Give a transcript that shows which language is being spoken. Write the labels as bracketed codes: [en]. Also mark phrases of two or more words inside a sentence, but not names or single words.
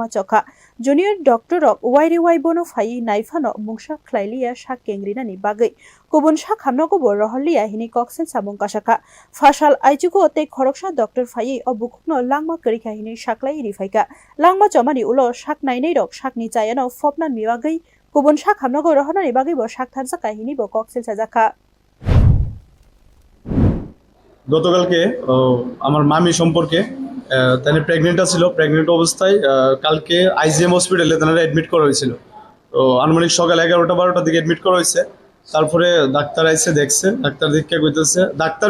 [trp] chokha junior doctor rok wairi bono phai naifano mungsa khlailia sak kengrinani bagai kubun sakhamnogo bo rohliya hini koksel samung kasaka fasal aichuko te khoroksa doctor phai obukno langma karikha hini saklai rifaika langma chomani ulo sak nainei rok sakni chayano fopnan miwagai kubun sakhamnogo rohonani bagai bo sak thanjaka hini bo koksel sajakha [bn] গতকালকে আমার মামি সম্পর্কে তারা প্রেগনেন্ট ছিল প্রেগনেন্ট অবস্থায় কালকে IGM হসপিটালে তারা অ্যাডমিট করা হয়েছিল তো আনুমানিক সকাল 11টা-12টার দিকে অ্যাডমিট করা হয়েছে তারপরে ডাক্তার আইসে দেখছে ডাক্তার দেখে কইতেছে ডাক্তার